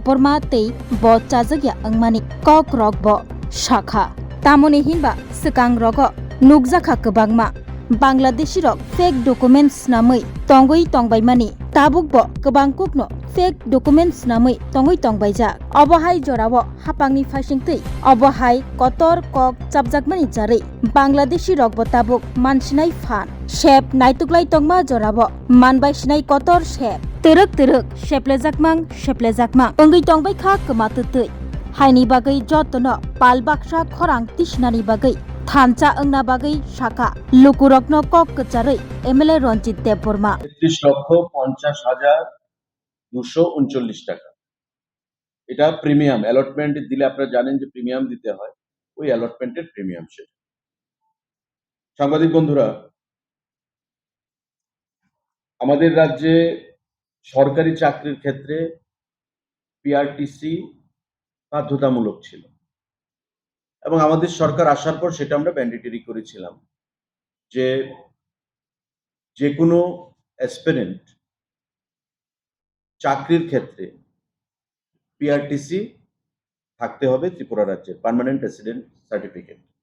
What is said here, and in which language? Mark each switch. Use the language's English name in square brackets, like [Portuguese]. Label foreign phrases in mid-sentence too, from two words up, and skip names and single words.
[Turkic languages] बर्मा तै ब चाजगया अंगमानि कक रक ब शाखा तामनि हिनबा सिगां रग नुकजाखा गोबांमा बांलादेशी रक [English] fake documents [Turkic languages] नामै तंगै तंबायमानि ताबुक ब गोबां कुकनो [English] fake documents [Turkic languages] नामै तंगै तंबायजा अबहाय जराबो हापांनि फाइसिंतै अबहाय कतर कक चाबजाकमानि जारै बांलादेशी रक ब ताबुक मानसिनाय फान सेप नायतुकलाय तंगमा जराबो मानबाय सिनाय कतर सेप तेरक तेरक सेप्लेजाकमां अंगै तंबायखा गोमातोतै हायनि बागै जतनो पाल बाक्सा खरां तिसनानि बागै थानचा अंगना बागै शाखा लुकुरकनो कक कचारै एमएलए रंजित देव बर्मा [Bangla] 33,50,239 টাকা। এটা [English] premium allotment [Bangla] দিলে আপনারা জানেন যে প্রিমিয়াম দিতে হয়, ওই অ্যালটমেন্টের প্রিমিয়াম সেটা। সাংবাদিক বন্ধুরা, আমাদের রাজ্যে সরকারি চাকরির ক্ষেত্রে পিআরটিসি বাধ্যতামূলক ছিল এবং আমাদের সরকার আসার পর সেটা আমরা ম্যান্ডেটরি করেছিলাম যে যে কোনো অ্যাসপিরেন্ট চাকরির ক্ষেত্রে পিআরটিসি থাকতে হবে ত্রিপুরা রাজ্যের [English] permanent resident certificate.